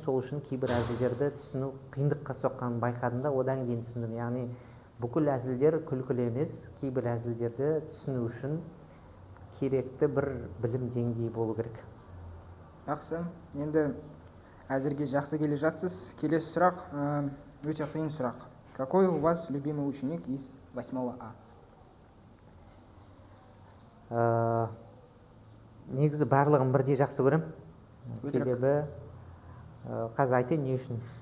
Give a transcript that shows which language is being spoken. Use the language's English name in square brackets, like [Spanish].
[Kazakh] Сол үшін кейбір әзілдерді түсіну қиындыққа соққанын байқадым да, одан кейін түсіндім. Яғни бүкіл әзілдер күлкілі емес, кейбір әзілдерді түсіну үшін керекті бір білім деңгейі болу керек. Жақсы. Енді әзірге жақсы келе жатсыз. Келесі сұрақ, өте қиын сұрақ. [Russian] Какой у вас любимый ученик из 8А? [Kazakh] Негізі барлығын бірдей жақсы көрем. Себебі, қазір айтайын не үшін.